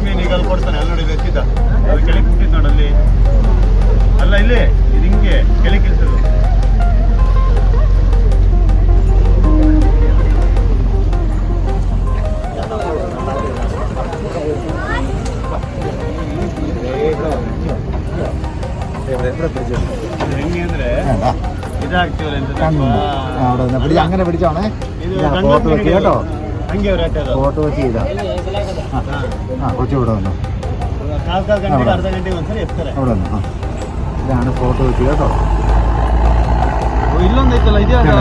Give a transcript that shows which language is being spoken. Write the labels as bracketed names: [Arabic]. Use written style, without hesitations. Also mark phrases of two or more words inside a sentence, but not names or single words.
[Kannada] ಅಲ್ಲಿ ಕೊಡ್ತಾನೆ ಅಲ್ಲಿ ನೋಡಿ ಎತ್ತಿದ್ದ ಅದು ಕೆಳಗೆ ಕುಟ್ಟಿದ್ ನೋಡಲ್ಲಿ ಅಲ್ಲ ಇಲ್ಲಿ ಇದು ಹಿಂಗೆ ಕೆಳಗೆ ಇಳಿಸೋದು ಹೆಂಗೆ ಅಂದ್ರೆ ഇതാക്ടീവൽ [Malayalam] അങ്ങനെ പിടിച്ചോണേ കേട്ടോ ഫോട്ടോ വെച്ച് ചെയ്താ കൊച്ചു ഇവിടെ വന്നു അവിടെ വന്നു ഇതാണ് ഫോട്ടോ വെച്ച് കേട്ടോ ഇല്ലൊന്നില്ല ഇത്